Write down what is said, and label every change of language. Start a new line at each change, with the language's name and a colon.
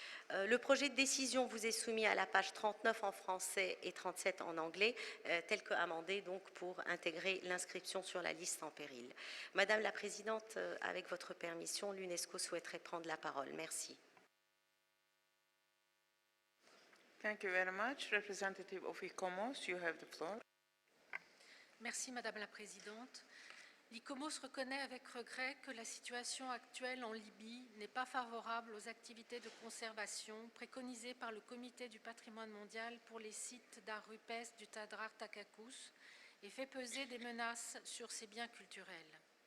French: Le projet de décision vous est soumis à la page 39 en français et 37 en anglais, tel que amendé donc pour intégrer l'inscription sur la liste en péril. Madame la Présidente, avec votre permission, l'UNESCO souhaiterait prendre la parole. Merci.
English: Thank you very much. Representative of ICOMOS, you have the floor.
French: Merci Madame la Présidente. L'ICOMOS reconnaît avec regret que la situation actuelle en Libye n'est pas favorable aux activités de conservation préconisées par le Comité du patrimoine mondial pour les sites d'art rupestre du Tadrar Takakus et fait peser des menaces sur ces biens culturels.